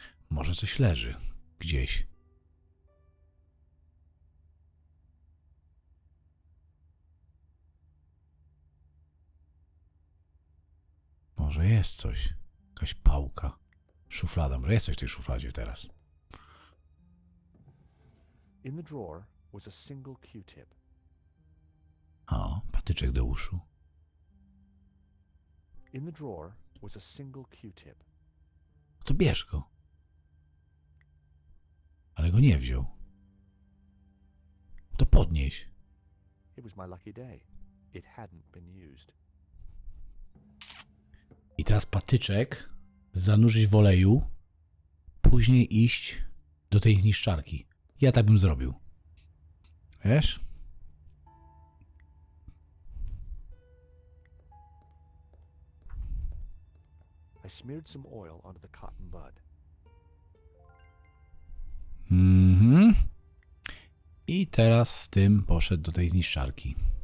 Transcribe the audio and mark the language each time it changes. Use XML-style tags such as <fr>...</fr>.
<pl>Może coś leży gdzieś. Może jest coś. Jakaś pałka. Szuflada. Może jest coś w tej szufladzie teraz.</pl> <en>In the drawer was a single Q-tip.</en> <pl>O, patyczek do uszu.</pl> <en>In the drawer was a single Q-tip.</en> <pl>To bierz go. Ale go nie wziął. To podnieś.</pl> <en>It was my lucky day. It hadn't been used.</en> <pl>I teraz patyczek zanurzyć w oleju, później iść do tej zniszczarki. Ja tak bym zrobił. Wiesz?</pl> <en>I smeared some oil onto the cotton bud.</en> <pl>I teraz z tym poszedł do tej zniszczarki.</pl>